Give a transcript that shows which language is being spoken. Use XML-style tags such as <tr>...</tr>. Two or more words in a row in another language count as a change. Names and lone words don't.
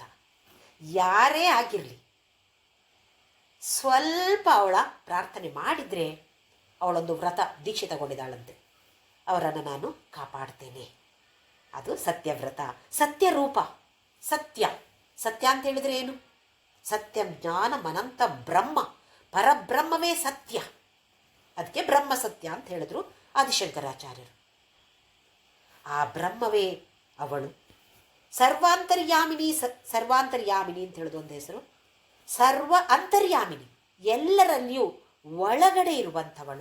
<kn>ಯಾರೇ ಆಗಿರಲಿ, ಸ್ವಲ್ಪ ಅವಳ ಪ್ರಾರ್ಥನೆ ಮಾಡಿದರೆ ಅವಳೊಂದು ವ್ರತ ದೀಕ್ಷೆ ತಗೊಂಡಿದ್ದಾಳಂತೆ, ಅವರನ್ನು ನಾನು ಕಾಪಾಡ್ತೇನೆ. ಅದು ಸತ್ಯವ್ರತ. ಸತ್ಯರೂಪ, ಸತ್ಯ. ಸತ್ಯ ಅಂತ ಹೇಳಿದರೆ ಏನು?</kn> <sa>ಸತ್ಯಂ ಜ್ಞಾನಂ ಅನಂತ ಬ್ರಹ್ಮ,</sa> <kn>ಪರಬ್ರಹ್ಮವೇ ಸತ್ಯ. ಅದಕ್ಕೆ ಬ್ರಹ್ಮ ಸತ್ಯ ಅಂತ ಹೇಳಿದ್ರು ಆದಿಶಂಕರಾಚಾರ್ಯರು. ಆ ಬ್ರಹ್ಮವೇ ಅವಳು. ಸರ್ವಾಂತರ್ಯಾಮಿನಿ, ಸರ್ವಾಂತರ್ಯಾಮಿನಿ ಅಂತ ಹೇಳೋದು ಒಂದು ಹೆಸರು. ಸರ್ವ ಅಂತರ್ಯಾಮಿನಿ, ಎಲ್ಲರಲ್ಲಿಯೂ ಒಳಗಡೆ ಇರುವಂಥವಳು.</kn>